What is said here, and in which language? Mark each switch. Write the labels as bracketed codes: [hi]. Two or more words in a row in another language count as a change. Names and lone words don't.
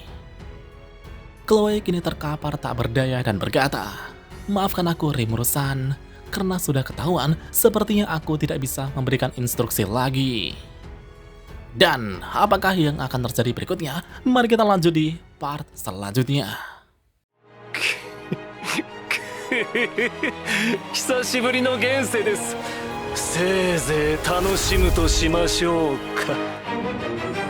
[id] Chloe kini terkapar tak berdaya dan berkata, "Maafkan aku Rimuru-san, karena sudah ketahuan sepertinya aku tidak bisa memberikan instruksi lagi." Dan apakah yang akan terjadi berikutnya? Mari kita lanjut di part selanjutnya. [ja] 久しぶりの現世です。せいぜい楽しむとしましょうか。